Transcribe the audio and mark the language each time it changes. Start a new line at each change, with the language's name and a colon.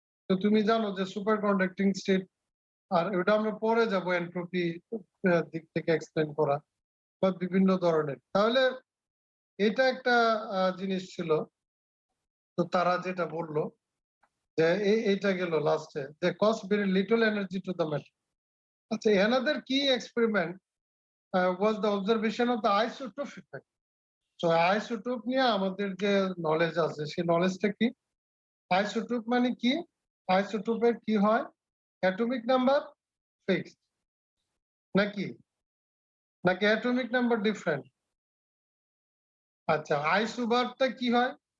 Bangla: তো তুমি জানো যে সুপার কন্ডাক্টিং স্টেট, আর ওটা আমরা পরে যাব এন্ট্রপি দিক থেকে এক্সপ্লেন করা বা বিভিন্ন ধরনের। তাহলে এটা একটা জিনিস ছিল। তো তারা যেটা বললো যে এইটা গেল লাস্টে যে
English: Cost very little energy to the matter.
Bangla: আচ্ছা, অ্যানাদার কি experiment
English: was the observation of the isotope effect.
Bangla: So isotope নিয়ে আমাদের যে নলেজ আছে সেই নলেজটা কি? আইসোটোপ মানে কি? আইসোটোপের কি হয়? অ্যাটমিক নাম্বার ফিক্সড নাকি? নাকি অ্যাটমিক নাম্বার ডিফারেন্ট? আচ্ছা, আইসোবারটা কি হয়?